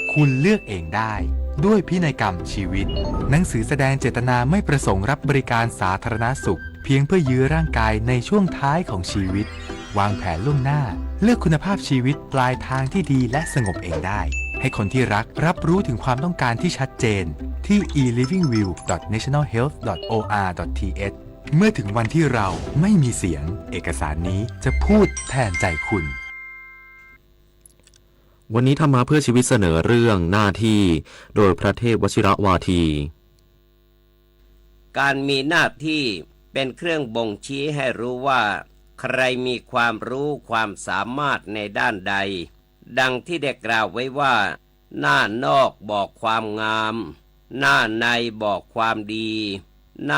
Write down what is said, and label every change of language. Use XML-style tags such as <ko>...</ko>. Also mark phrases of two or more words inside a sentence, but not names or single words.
<th>คุณเลือกเองได้ด้วยพินัยกรรมชีวิตหนังสือแสดงเจตนาไม่ประสงค์รับบริการสาธารณสุขเพียงเพื่อยื้อร่างกายในช่วงท้ายของชีวิตวางแผนล่วงหน้าเลือกคุณภาพชีวิตปลายทางที่ดีและสงบเองได้ให้คนที่รักรับรู้ถึงความต้องการที่ชัดเจนที่ elivingview.nationalhealth.or.th เมื่อถึงวันที่เราไม่มีเสียงเอกสารนี้จะพูดแทนใจคุณ วันนี้ธรรมะเพื่อชีวิตเสนอเรื่องหน้าที่โดยพระเทพวชิรวาที การมีหน้าที่เป็นเครื่องบ่งชี้ให้รู้ว่าใครมีความรู้ความสามารถในด้านใดดังที่ได้กล่าวไว้ว่าหน้านอกบอกความงามหน้าในบอกความดีห</th>